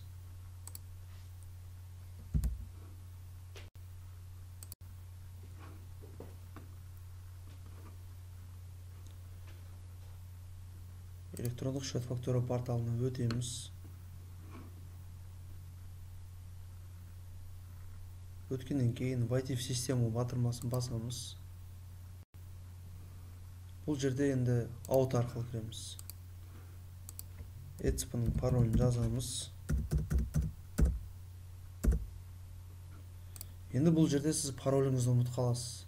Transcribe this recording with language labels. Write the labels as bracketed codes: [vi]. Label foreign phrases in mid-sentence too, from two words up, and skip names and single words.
[kk] Электрондық [ru] счет фактура [kk] порталына өтеміз. Өткеннен кейін [ru] войти в систему [kk] батырмасын басамыз. Бұл жерде енді аут арқылы кіреміз. ECP-ның паролін жазамыз. Енді бұл жерде сіз пароліңізді ұмытып қаласыз.